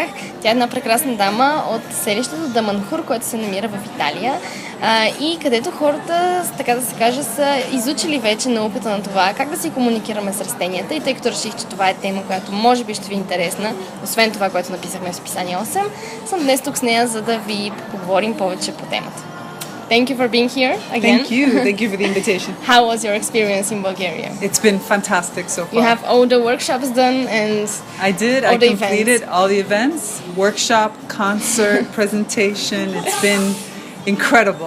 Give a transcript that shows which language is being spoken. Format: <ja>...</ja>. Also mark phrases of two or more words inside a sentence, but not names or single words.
<bg>Тя е една прекрасна дама от селището Даманхур, което се намира в Италия и където хората, така да се каже, са изучили вече науката на това, как да си комуникираме с растенията. И тъй като реших, че това е тема, която може би ще ви е интересна, освен това, което написахме в Списание 8, съм днес тук с нея, за да ви поговорим повече по темата.</bg> <en>Thank you for being here again. Thank you for the invitation. How was your experience in Bulgaria? It's been fantastic so far. You have all the workshops done and I did. all I the completed events. all the events, workshop, concert, presentation. It's been incredible.</en>